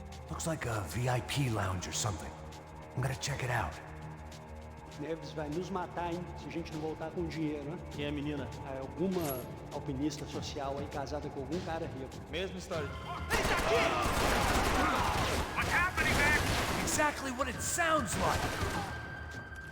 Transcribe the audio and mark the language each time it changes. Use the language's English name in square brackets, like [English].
[English] Looks like a VIP lounge or something. I'm gonna check it out. [Portuguese] Neves vai nos matar, hein? Se a gente não voltar com dinheiro, né? Quem é a menina? É alguma alpinista social aí casada com algum cara rico. Mesma história. [English] What's happening, Max? Exactly what it sounds like.